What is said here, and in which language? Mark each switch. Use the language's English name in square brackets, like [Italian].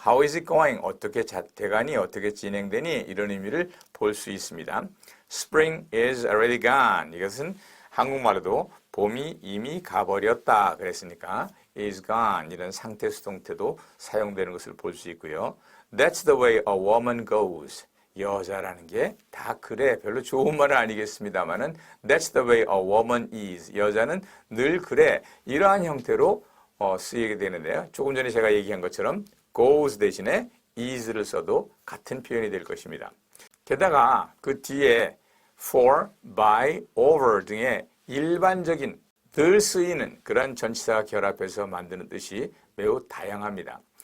[English] How is it going? [Korean] 어떻게 대관이 어떻게 진행되니? 이런 의미를 볼 수 있습니다. [English] Spring is already gone. [Korean] 이것은 한국말로도 봄이 이미 가버렸다 그랬으니까 is gone 이런 상태 수동태도 사용되는 것을 볼 수 있고요. [English] That's the way a woman goes. [Korean] 여자라는 게 다 그래. 별로 좋은 말은 아니겠습니다만은 [English] That's the way a woman is. [Korean] 여자는 늘 그래. 이러한 형태로 쓰이게 되는데요. 조금 전에 제가 얘기한 것처럼 goes 대신에 is를 써도 같은 표현이 될 것입니다. 게다가 그 뒤에 for, by, over 등의 일반적인 늘 쓰이는 그런 전치사가 결합해서 만드는 뜻이 매우 다양합니다.